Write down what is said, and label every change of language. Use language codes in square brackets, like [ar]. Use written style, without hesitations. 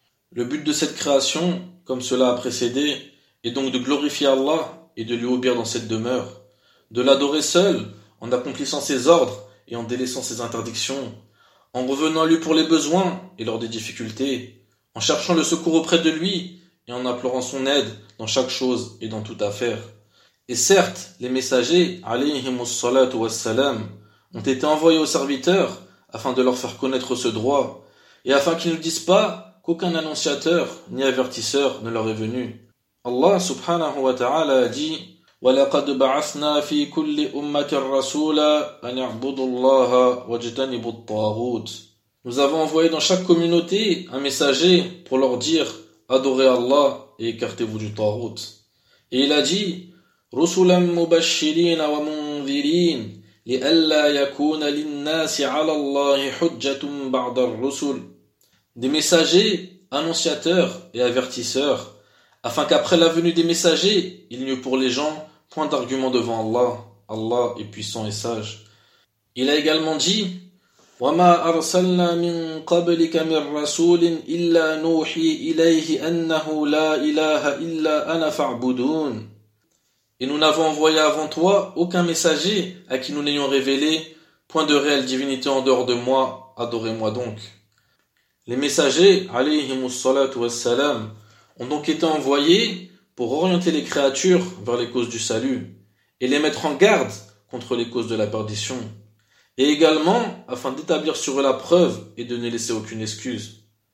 [fr] Le but de cette création, comme cela a précédé, est donc de glorifier Allah et de lui obéir dans cette demeure, de l'adorer seul en accomplissant ses ordres et en délaissant ses interdictions, en revenant à lui pour les besoins et lors des difficultés, en cherchant le secours auprès de lui et en implorant son aide dans chaque chose et dans toute affaire. Et certes, les messagers, [ar] alayhim as-salatu was-salam, [fr] ont été envoyés aux serviteurs afin de leur faire connaître ce droit et afin qu'ils ne disent pas qu'aucun annonciateur ni avertisseur ne leur est venu. [ar] Allah subhanahu wa ta'ala [fr] a dit [ar] وَلَقَدْ بَعَثْنَا فِي كُلِّ أُمَّةٍ رَسُولًا أَنِ اعْبُدُوا اللَّهَ وَاجْتَنِبُوا الطَّاغُوتَ. [fr] Nous avons envoyé dans chaque communauté un messager pour leur dire adorez Allah et écartez-vous du tawhid. Et il a dit [ar] رُسُلًا مُبَشِّرِينَ وَمُنذِرِينَ لِأَلَّا يَكُونَ لِلنَّاسِ عَلَى اللَّهِ حُجَّةٌ بَعْدَ الرُّسُلِ. [fr] Des messagers, annonciateurs et avertisseurs, afin qu'après la venue des messagers, il n'y eut pour les gens point d'argument devant Allah. Allah est puissant et sage. Il a également dit [ar] وَمَا أَرْسَلْنَا مِنْ قَبْلِكَ مِنْ رَسُولٍ إِلَّا نُوحِي إِلَيْهِ أَنَّهُ لَا إِلَهَ إِلَّا أَنَا فَعْبُدُونَ. [fr] Et nous n'avons envoyé avant toi aucun messager à qui nous n'ayons révélé point de réelle divinité en dehors de moi, adorez-moi donc. Les messagers, [ar] alayhimus salatu wassalam, [fr] ont donc été envoyés pour orienter les créatures vers les causes du salut et les mettre en garde contre les causes de la perdition, et également afin d'établir sur eux la preuve et de ne laisser aucune excuse.